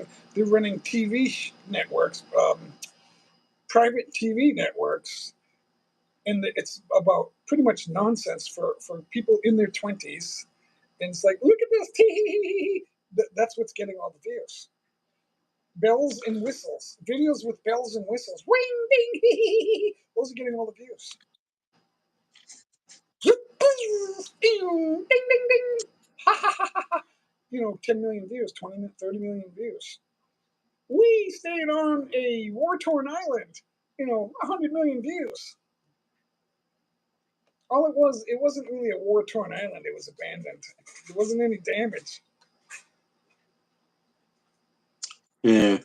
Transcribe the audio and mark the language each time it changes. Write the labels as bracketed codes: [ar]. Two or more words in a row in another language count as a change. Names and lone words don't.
[en] They're running TV networks, private TV networks, and it's about pretty much nonsense for people in their 20s. And it's like, look at this, that's what's getting all the views. Bells and whistles, videos with bells and whistles, ring, ding, those are getting all the views. Ding, ding, ding, ha ha ha ha. 10 million views, 20, 30 million views. We stayed on a war torn island, 100 million views. All it wasn't really a war torn island, it was abandoned. There wasn't any damage. Yeah,